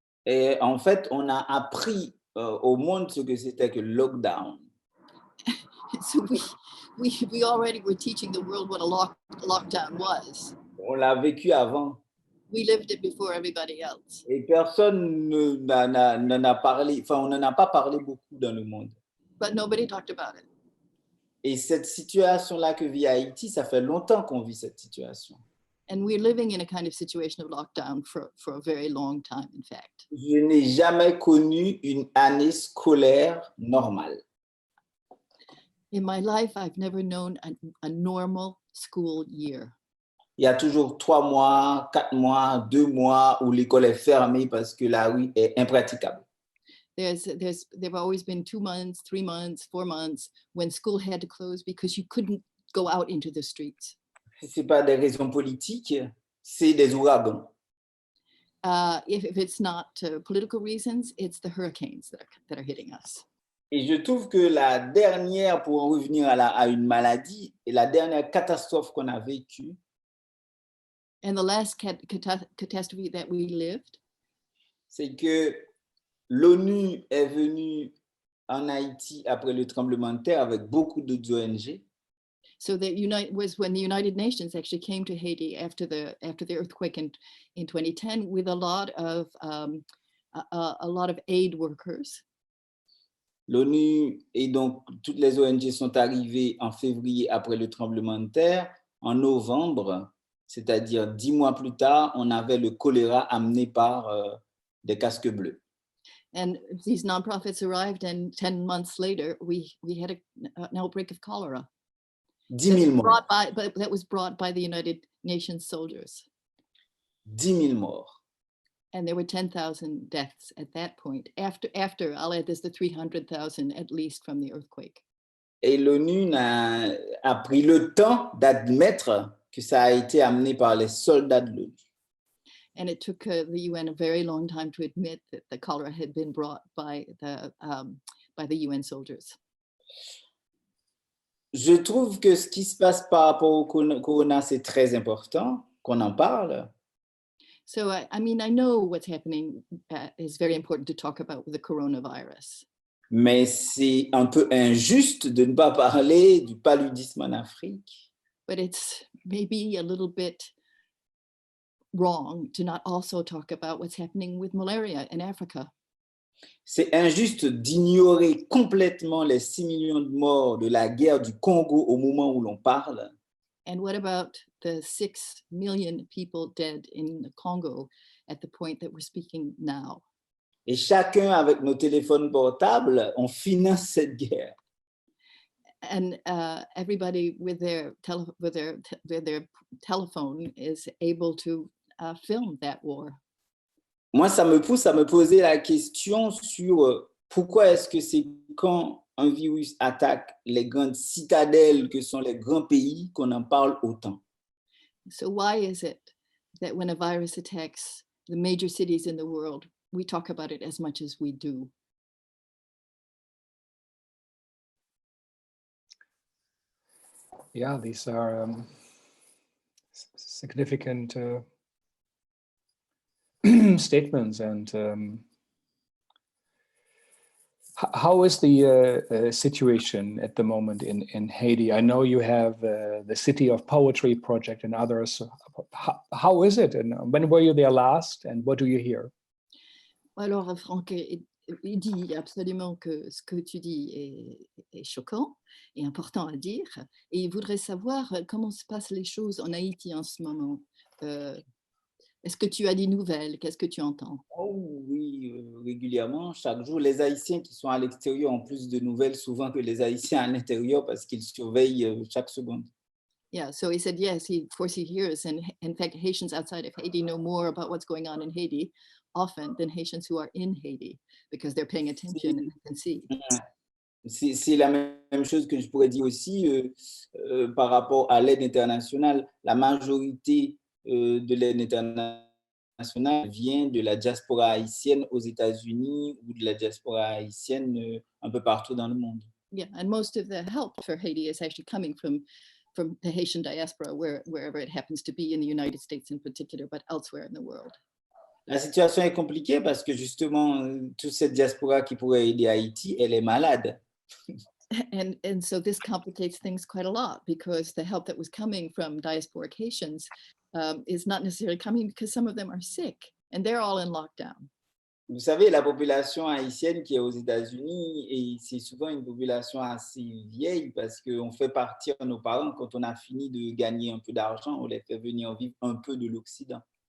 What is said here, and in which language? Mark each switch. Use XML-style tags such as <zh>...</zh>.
<fr>Et en fait, on a appris au monde ce que c'était que le lockdown.</fr> <en>So we already were teaching the world what a lockdown was.</en> <fr>On l'a vécu avant.</fr> <en>We lived it before everybody else.</en> <fr>Et personne n'en a parlé, enfin, on n'en a pas parlé beaucoup dans le monde.</fr> <en>But nobody talked about it.</en> <fr>Et cette situation-là que vit Haïti, ça fait longtemps qu'on vit cette situation.</fr> <en>And we're living in a kind of situation of lockdown for a very long time, in fact.</en> <fr>Je n'ai jamais connu une année scolaire normale.</fr> <en>In my life, I've never known a normal school year.</en> <fr>Il y a toujours 3 mois, 4 mois, 2 mois où l'école est fermée parce que la rue est impraticable.</fr> <en>There've always been 2 months, 3 months, 4 months when school had to close because you couldn't go out into the streets.</en> <fr>Ce n'est pas des raisons politiques, c'est des ouragans.</fr> <en>If it's not political reasons, it's the hurricanes that are hitting us.</en> <fr>Et je trouve que la dernière, pour en revenir à une maladie, et la dernière catastrophe qu'on a vécue,</fr> <en>and the last catastrophe that we lived,</en> <fr>c'est que l'ONU est venue en Haïti après le tremblement de terre avec beaucoup d'autres ONG.</fr> <en>So was when the United Nations actually came to Haiti after the earthquake in 2010 with a lot of aid workers.</en> <fr>L'ONU et donc toutes les ONG sont arrivées en février après le tremblement de terre. En novembre, c'est-à-dire 10 mois plus tard, on avait le choléra amené par des casques bleus.</fr> <en>And these nonprofits arrived, and 10 months later, we had an outbreak of cholera.</en> <fr>10 000 morts.</fr> <en>That was brought by the United Nations soldiers.</en> <fr>10 000 morts.</fr> <en>And there were 10,000 deaths at that point. After, I'll add this, the 300,000 at least from the earthquake.</en> <fr>Et l'ONU a pris le temps d'admettre que ça a été amené par les soldats de l'ONU.</fr> <en>And it took the UN a very long time to admit that the cholera had been brought by the UN soldiers.</en> <fr>Je trouve que ce qui se passe par rapport au corona, c'est très important qu'on en parle.</fr> <en>So, I mean, I know what's happening is very important to talk about with the coronavirus.</en> <fr>Mais c'est un peu injuste de ne pas parler du paludisme en Afrique.</fr> <en>But it's maybe a little bit wrong to not also talk about what's happening with malaria in Africa.</en> <fr>C'est injuste d'ignorer complètement les 6 millions de morts de la guerre du Congo au moment où l'on parle.</fr> <en>And what about the 6 million people dead in the Congo at the point that we're speaking now?</en> <fr>Et chacun avec nos téléphones portables, on finance cette guerre.</fr> <en>And everybody with their telephone is able to film that war.</en> <fr>Moi, ça me pousse à me poser la question sur pourquoi est-ce que c'est quand un virus attaque les grandes citadelles que sont les grands pays qu'on en parle autant.</fr> <en>So why is it that when a virus attacks the major cities in the world, we talk about it as much as we do? Yeah, these are significant statements. And how is the situation at the moment in Haiti? I know you have the City of Poetry project and others. How is it? And when were you there last? And what do you hear?</en> <fr>Alors, Franck, il dit absolument que ce que tu dis est choquant et important à dire. Et il voudrait savoir comment se passent les choses en Haïti en ce moment. Est-ce que tu as des nouvelles? Qu'est-ce que tu entends? Oh oui, régulièrement, chaque jour. Les Haïtiens qui sont à l'extérieur ont plus de nouvelles souvent que les Haïtiens à l'intérieur parce qu'ils surveillent chaque seconde.</fr> <en>Yeah, so he said, yes, of course he hears. And in fact, Haitians outside of Haiti know more about what's going on in Haiti often than Haitians who are in Haiti because they're paying attention and they can see.</en> <fr>C'est la même chose que je pourrais dire aussi par rapport à l'aide internationale. La majorité de l'aide internationale vient de la diaspora haïtienne aux États-Unis ou de la diaspora haïtienne un peu partout dans le monde.</fr> <en>Yeah, and most of the help for Haiti is actually coming from the Haitian diaspora, wherever it happens to be in the United States in particular, but elsewhere in the world.</en> <fr>La situation est compliquée parce que justement, toute cette diaspora qui pourrait aider Haïti, elle est malade.</fr> <en>And so this complicates things quite a lot because the help that was coming from diasporic Haitians is not necessarily coming because some of them are sick and they're all in lockdown.</en> <fr>Vous savez, la population haïtienne qui est aux États-Unis, et c'est souvent une population assez vieille parce qu'on fait partir nos parents quand on a fini de gagner un peu d'argent, on les fait venir vivre un peu de l'Occident.</fr>